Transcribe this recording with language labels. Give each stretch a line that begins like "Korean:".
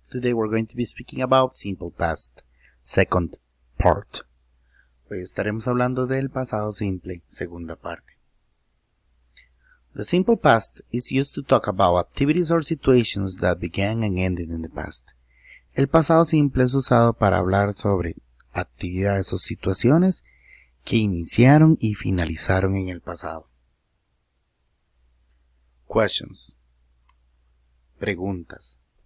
English: Today we're going to be speaking about simple past, second part.
Spanish: Hoy estaremos hablando del pasado simple, segunda parte.
English: The simple past is used to talk about activities or situations that began and ended in the past.
Spanish: El pasado simple es usado para hablar sobre actividades o situaciones que iniciaron y finalizaron en el pasado.
English: Questions.
Spanish: Preguntas.